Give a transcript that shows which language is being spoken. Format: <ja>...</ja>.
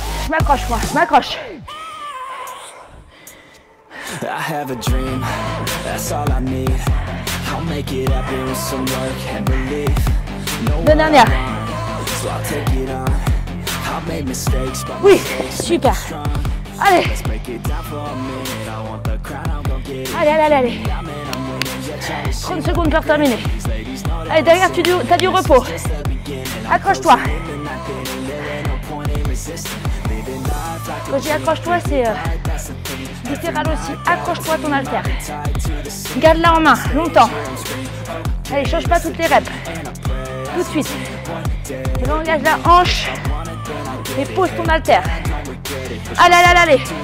<fr>M'accroche-moi, m'accroche.</fr> <en>I have a dream, that's all I need. I'll make it happen with some work and belief.</en> <fr>Deux dernières.</fr> <en>So I'll take it on. I'll make mistakes, but</en> <fr>Oui, super. Allez.</fr> <en>let's break it down for a minute. I want the crown, I'm gonna get it.</en> <fr>Allez, allez, allez, allez.</fr> <en>I'm winning, yeah, trying to</en> <fr>30 secondes pour terminer.</fr> <en>these ladies know that</en> <fr>Allez, derrière, tu as du repos.</fr> <en>just the beginning.</en> <fr>Accroche-toi.</fr> <en>Living like it, and there ain't no point in resisting. Living life like</en> <fr>Quand je dis accroche-toi, c'est</fr> <en>that's the thing.</en> <fr>littéral aussi. Accroche-toi à ton haltère. Garde-la en main, longtemps. Allez, change pas toutes les reps. Tout de suite. Et là, engage la hanche et pose ton haltère. Allez, allez, allez, allez.</fr>